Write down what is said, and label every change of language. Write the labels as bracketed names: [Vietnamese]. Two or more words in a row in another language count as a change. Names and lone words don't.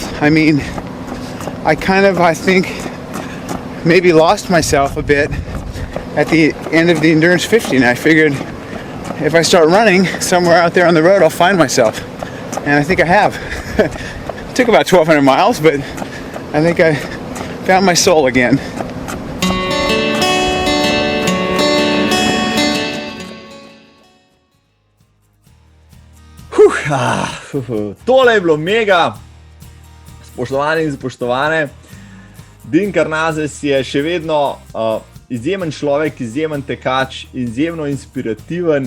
[English] I mean, I think, maybe lost myself a bit at the end of the Endurance 50, and I figured if I start running somewhere out there on the road, I'll find myself. And I think I have. It took about 1,200 miles, but I think I found my soul again. [Slovenian] Tole je bilo mega. Spoštovani in spoštovane, Deana Karnazesa je še vedno izjemen človek, izjemen tekač, izjemno inspirativen.